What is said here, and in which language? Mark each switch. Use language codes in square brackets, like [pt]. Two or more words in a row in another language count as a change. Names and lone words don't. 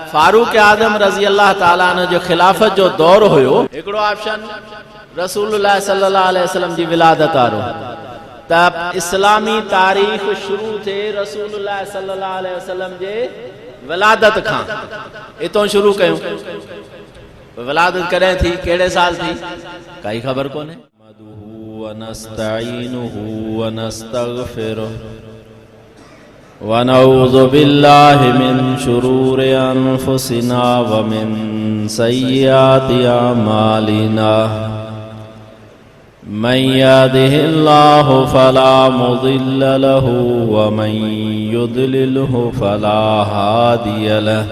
[sd] फारूक आज़म [ar] رضي الله تعالى عنه [sd] जो खिलाफत जो दौर हुयो, हिकिड़ो ऑप्शन [ar] رسول الله صلى الله عليه وسلم [sd] जी विलादत वारो। तब इस्लामी तारीख़ शुरू थे [ar] رسول الله صلى الله عليه وسلم [sd] जे विलादत खां, इतों शुरू कयूं। विलादत कॾहिं थी, कहिड़े साल थी, काई ख़बर कोन्हे। [ar] و نستعينه و نستغفره و نعوذ بالله من شرور أنفسنا و من سيئات أعمالنا. من يهده الله فلا مضل له و من يضلل فلا هادي له.